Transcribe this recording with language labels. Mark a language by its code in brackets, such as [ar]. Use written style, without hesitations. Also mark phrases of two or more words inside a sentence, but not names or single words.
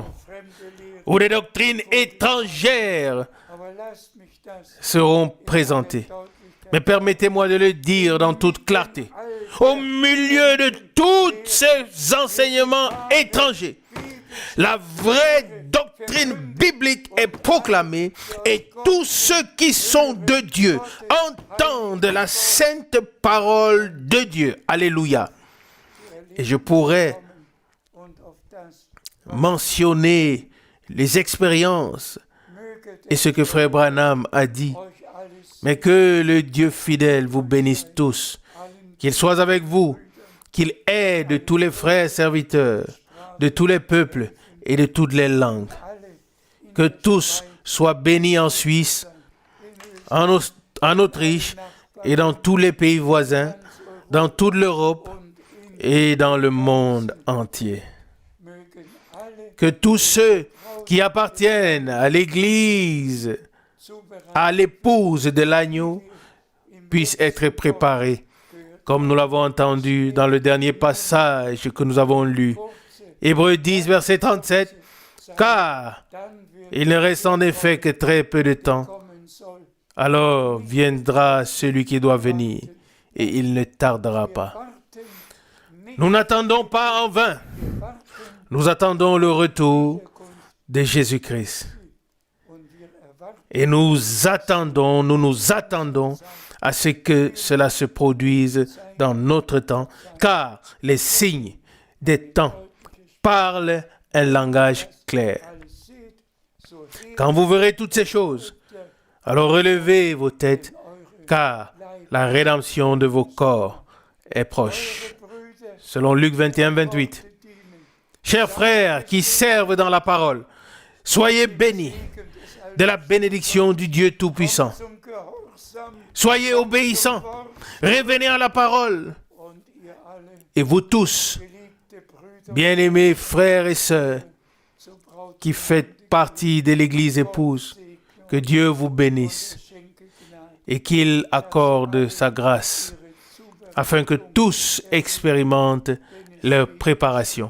[de] fremde Lehre. [fr] où des doctrines étrangères [de] Aber lasst mich das [fr] seront présentées. [de] Deutlichkeit [fr] Mais permettez-moi de le dire dans toute clarté. Au milieu de tous ces enseignements étrangers, la vraie doctrine biblique est proclamée et tous ceux qui sont de Dieu entendent la sainte parole de Dieu. Alléluia. Et je pourrais [de] und auf das [fr] mentionner les expériences [de] möget [fr] et ce que Frère Branham a dit. [de] euch alles [fr] Mais que le Dieu fidèle vous bénisse tous, [de] allen [fr] qu'il soit avec vous, qu'il aide tous les frères serviteurs de tous les peuples et de toutes les langues. [de] alle in [fr] Que tous soient bénis en Suisse, en Autriche et dans tous les pays voisins, dans toute l'Europe [de] und in [fr] et dans le monde entier. [de] mögen alle [fr] Que tous ceux qui appartiennent à l'Église, [de] zubereitet [fr] à l'épouse de l'agneau, puissent être préparés, comme nous l'avons entendu dans le dernier passage que nous avons lu. Hébreux 10, verset 37, car [de] dann wird [fr] il ne reste en effet que très peu de temps. [de] kommen soll. [fr] Alors viendra celui qui doit venir, et il ne tardera pas. [de] Warten nicht, [fr] Nous n'attendons pas en vain. [de] warten [fr] Nous attendons le retour de Jésus-Christ. [de] und wir erwarten [fr] Et nous nous attendons à ce que cela se produise dans notre temps, car les signes des temps parlent un langage clair. [de] alles seht, so seht [fr] Quand vous verrez toutes ces choses, alors relevez vos têtes, [de] eure [fr] car la rédemption de vos corps est proche. [de] Brüder [fr] Selon Luc 21, 28. [de] dienen. [fr] Chers frères qui servent dans la parole, soyez bénis de la bénédiction du Dieu Tout-Puissant. [de] Zum Gehorsam [fr] Soyez obéissants, revenez à la parole. [de] und ihr alle [fr] Et vous tous, [de] geliebte Brüder [fr] bien-aimés frères et sœurs, [de] zu Braut [fr] qui faites partie de l'Église épouse, que Dieu vous bénisse [de] schenke Gnade, [fr] et qu'il accorde sa grâce, afin que tous expérimentent leur préparation.